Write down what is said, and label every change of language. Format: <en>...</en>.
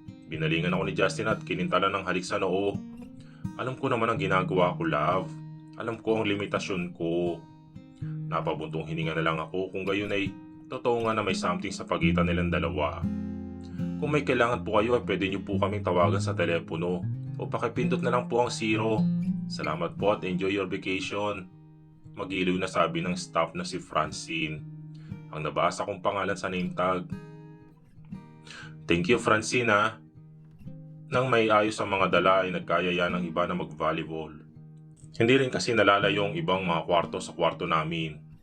<tl>Binalingan ako ni Justin at kinintalan ng halik sa noo. Alam ko naman ang ginagawa ko, love. Alam ko ang limitasyon ko. Napabuntong hininga na lang ako kung gayon ay totoo nga na may something sa pagitan nilang dalawa. Kung may kailangan po kayo ay pwede niyo po kaming tawagan sa telepono o pakipindot na lang po ang 0. Salamat po at</tl> <en>enjoy your vacation.</en> <tl>Mag-iliw na sabi ng staff na si Francine. Ang nabasa kong pangalan sa name tag.</tl> <en>Thank you,</en> <tl>Francine ha. Nang may ayos ang mga dala ay nagkayaya ng iba na mag-volleyball. Hindi rin kasi nalalayo ang ibang mga kwarto sa kwarto namin.</tl>